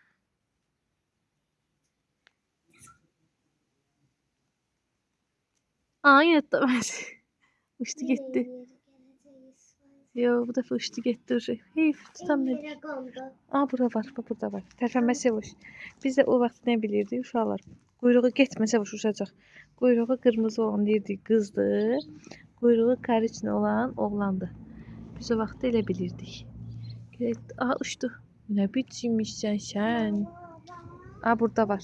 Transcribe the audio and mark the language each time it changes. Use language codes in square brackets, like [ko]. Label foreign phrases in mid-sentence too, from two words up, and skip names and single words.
[tr] Aa, yine tutamadı. Uçtu gitti. Yo, bu defa uçtu gitti. Heyf, tutamadı. Aa, bura var. Bak, burada var. Tərpənməsi boş. [az] Biz də o vaxt nə bilirdik uşaqlar? Quyruğu getməsə boş uçacaq. Quyruğu qırmızı olan deyirdik qızdı. Quyruğu kariçli olan oğlandı. Biz o vaxt elə bilirdik. Aa, uçdu. Nə biçimmişsən sən? Aa, burada var.